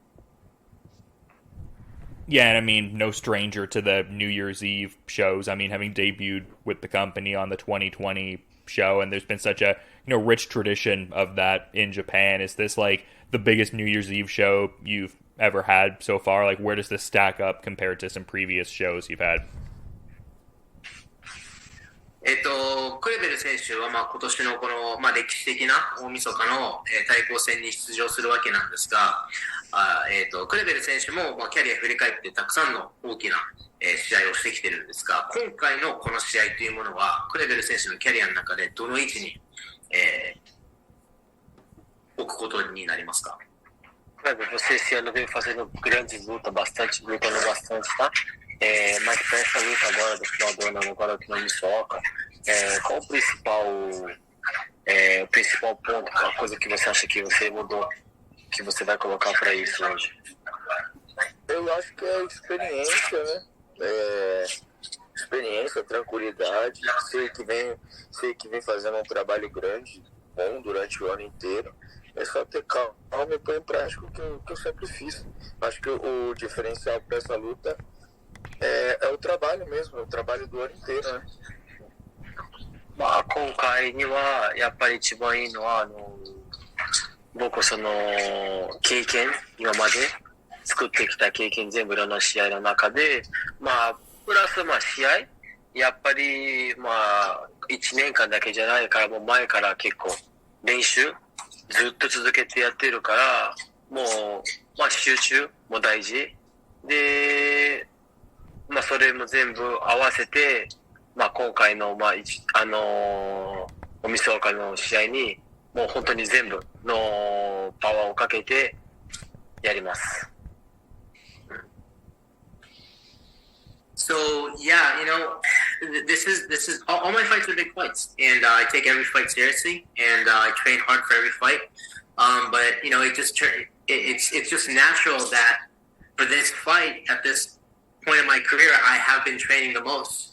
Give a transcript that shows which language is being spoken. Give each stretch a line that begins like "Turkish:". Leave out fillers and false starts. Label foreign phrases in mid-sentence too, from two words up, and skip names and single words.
English: Yeah, and I mean, no stranger to the New Year's Eve shows. I mean, having debuted with the company on the 2020 show, and there's been such a rich tradition of that in Japan. Is this like the biggest New Year's Eve show you've ever had so far? Like, where does this stack up compared to some previous shows you've had?
Japanese: クレベル選手は今年のこの歴史的な大晦日の対抗戦に出場するわけなんですが、クレベル選手もキャリア振り返ってたくさんの大きな試合をしてきてるんですが、今回のこの試合というものはクレベル選手のキャリアの中でどの位置に置くことになりますか
Portuguese: ？Kleber, você esse ano veio fazendo grandes lutas, lutando bastante, tá? Mas para essa luta agora do final do ano, agora que não me soca, qual o principal ponto, a coisa que você acha que você mudou, que você vai colocar para isso hoje? Eu acho que é experiência, né? Experiência, tranquilidade. Sei que vem fazendo um trabalho grande, bom durante o ano inteiro. É só ter calma e pôr em prática o que eu sempre fiz. Acho que o diferencial para essa luta é o trabalho trabalho mesmo, o trabalho do ano inteiro, né?
Japanese: まあ、今回にはやっぱり一番いいのは僕その経験今まで作ってきた経験全部いろんな試合の中でまあプラスまあ試合やっぱりまあ1年間だけじゃないからもう前から結構練習ずっと続けてやってるからもうまあ集中も大事でまあそれも全部合わせてまあ今回のまあおみそかの試合にもう本当に全部のパワーをかけてやります。
English: So yeah, this is all my fights are big fights, and I take every fight seriously, and I train hard for every fight. But it's just natural that for this fight at this point in my career, I have been training the most.